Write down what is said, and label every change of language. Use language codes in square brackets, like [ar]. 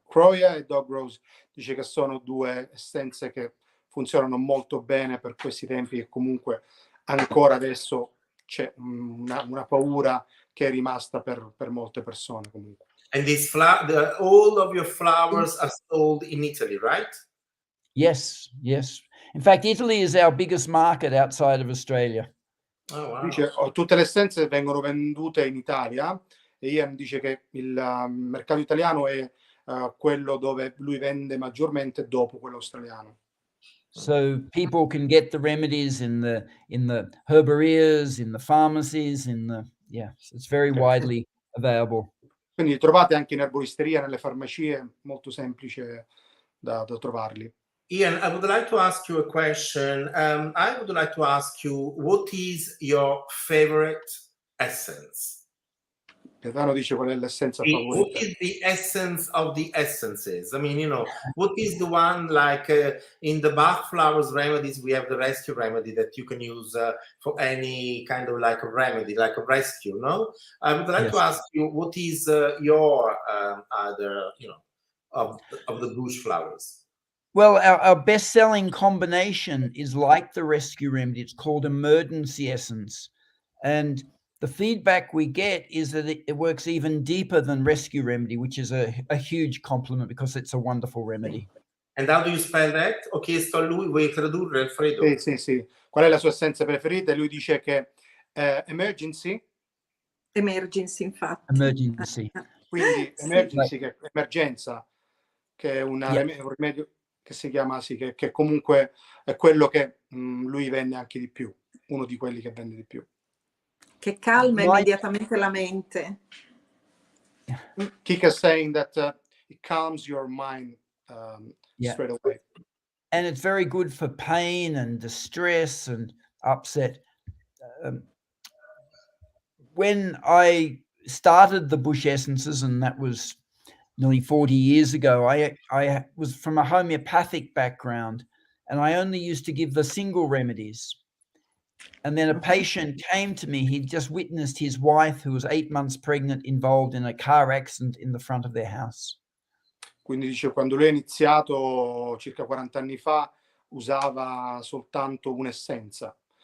[it] Croia e Dog Rose dice che sono due essenze che funzionano molto bene per questi tempi e comunque ancora adesso c'è una paura che è rimasta per molte persone comunque. [en] And all of your flowers are sold in Italy, right? Yes. In fact, Italy is our biggest market outside of Australia. Oh, wow. [it] Dice, tutte le essenze vengono vendute in Italia e Ian dice che il mercato italiano è quello dove lui vende maggiormente dopo quello australiano. [en] So people can get the remedies in the herbarias, in the pharmacies, so it's very widely available. [it] Quindi li trovate anche in erboristeria, nelle farmacie, molto semplice da trovarli. [en] Ian, I would like to ask you a question. I would like to ask you, what is your favorite essence? [it] Gaetano dice qual è l'essenza favorita. [en] What is the essence of the essences? I mean, what is the one like in the Bach flowers remedies, we have the rescue remedy that you can use for any kind of like a remedy, like a rescue, no? I would like to ask you, what is your other, of the bush flowers? Well, our best-selling combination is like the rescue remedy. It's called Emergency Essence. And the feedback we get is that it works even deeper than rescue remedy, which is a huge compliment because it's a wonderful remedy. And how do you spell that? [it] Ho chiesto a lui, vuoi tradurre, Alfredo? Sì. Qual è la sua essenza preferita? E lui dice che emergency, infatti. [en] Emergency. [it] Quindi emergency, che è emergenza, che è un rimedio che si chiama che comunque è quello che lui vende anche di più, uno di quelli che vende di più. Che calma immediatamente la mente. [en] Kika is saying that it calms your mind straight away. And it's very good for pain and distress and upset. When I started the Bush Essences, and that was nearly 40 years ago, I was from a homeopathic background, and I only used to give the single remedies. And then a patient came to me. He'd just witnessed his wife, who was 8 months pregnant, involved in a car accident in the front of their house. [it] Quindi dice, quando lui ha iniziato circa 40 anni fa, usava soltanto un'essenza.